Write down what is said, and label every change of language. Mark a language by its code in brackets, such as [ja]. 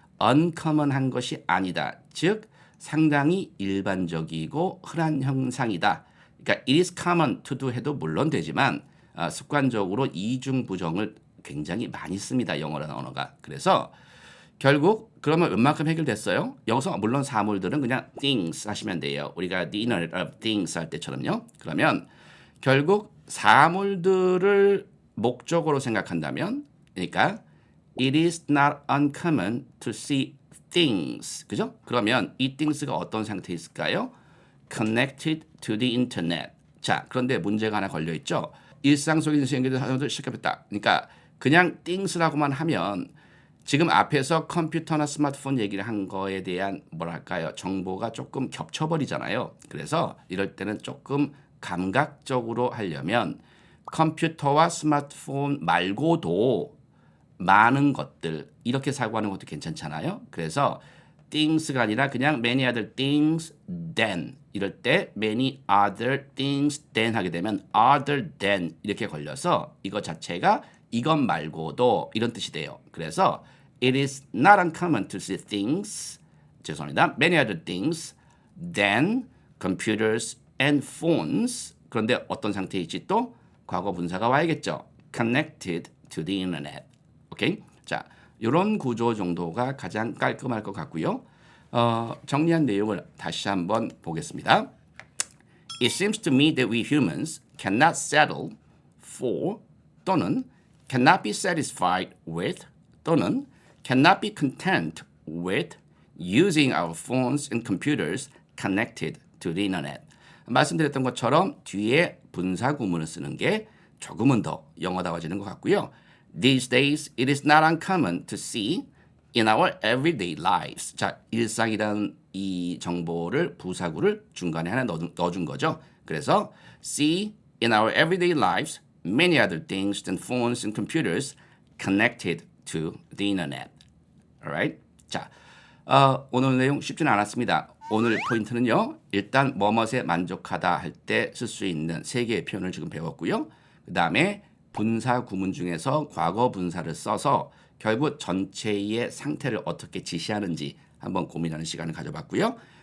[ko] uncommon한 것이 아니다. 즉 상당히 일반적이고 흔한 형상이다. 그러니까 [en] it is common to do [ko] 해도 물론 되지만 습관적으로 이중부정을 굉장히 많이 씁니다. 영어라는 언어가. 그래서 결국 그러면 웬만큼 해결됐어요? 여기서 물론 사물들은 그냥 things 하시면 돼요. 우리가 [en] the internet of things [ko] 할 때처럼요. 그러면 결국 사물들을 목적으로 생각한다면 그러니까 [en] it is not uncommon to see things. [ko] 그죠? 그러면 이 things가 어떤 상태에 있을까요? [en] Connected to the internet. [ko] 자, 그런데 문제가 하나 걸려 있죠. 일상 속에서 연결된 사물들을 시작했다. 그러니까 그냥 things라고만 하면 지금 앞에서 컴퓨터나 스마트폰 얘기를 한 거에 대한 뭐랄까요? 정보가 조금 겹쳐버리잖아요. 그래서 이럴 때는 조금 감각적으로 하려면 컴퓨터와 스마트폰 말고도 많은 것들 이렇게 사고하는 것도 괜찮잖아요. 그래서 things가 아니라 그냥 [en] many other things than [ko] 이럴 때 many other things than 하게 되면 [en] other than [ko] 이렇게 걸려서 이거 자체가 이것 말고도 이런 뜻이 돼요. 그래서 [en] it is not uncommon to see things [ko] 죄송합니다. [en] many other things than computers and phones [ko] 그런데 어떤 상태에 있지 또 과거 분사가 와야겠죠. [en] connected to the internet. 오케이? [ko] 자, 이런 구조 정도가 가장 깔끔할 것 같고요. 정리한 내용을 다시 한번 보겠습니다. [en] It seems to me that we humans cannot settle for [ko] 또는 [en] cannot be satisfied with 또는 cannot be content with using our phones and computers connected to the internet. [ko] 말씀드렸던 것처럼 뒤에 분사 구문을 쓰는 게 조금은 더 영어다워지는 것 같고요. [en] These days, it is not uncommon to see in our everyday lives. [ko] 자, 일상이라는 이 정보를 부사구를 중간에 하나 넣어준 거죠. 그래서 [en] see in our everyday lives many other things than phones and computers connected to the internet. Alright? [ko] 자, 오늘 내용 쉽지는 않았습니다. 오늘 포인트는요. 일단 뭐뭇에 만족하다 할 때 쓸 수 있는 3개의 표현을 지금 배웠고요. 그 다음에 분사 구문 중에서 과거 분사를 써서 결국 전체의 상태를 어떻게 지시하는지 한번 고민하는 시간을 가져봤고요.